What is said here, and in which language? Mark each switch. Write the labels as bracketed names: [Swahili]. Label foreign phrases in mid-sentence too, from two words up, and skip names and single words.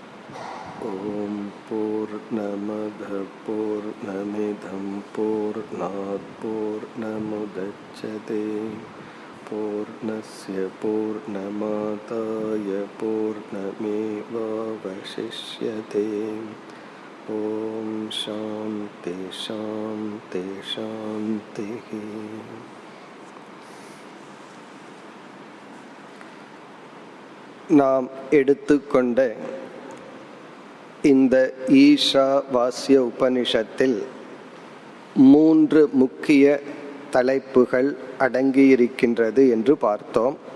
[Sanskrit] ॐ पूर्णमदः पूर्णमिदं पूर्णात् पूर्णमुदच्यते पूर्णस्य पूर्णमादाय पूर्णमेवावशिष्यते. ॐ शान्तिः शान्तिः शान्तिः. [Tamil] நாம் எடுத்துக்கொண்ட இந்த ஈஷாவாஸ்ய உபனிஷத்தில் 3 முக்கிய தலைப்புகள் அடங்கியிருக்கின்றது என்று பார்த்தோம்.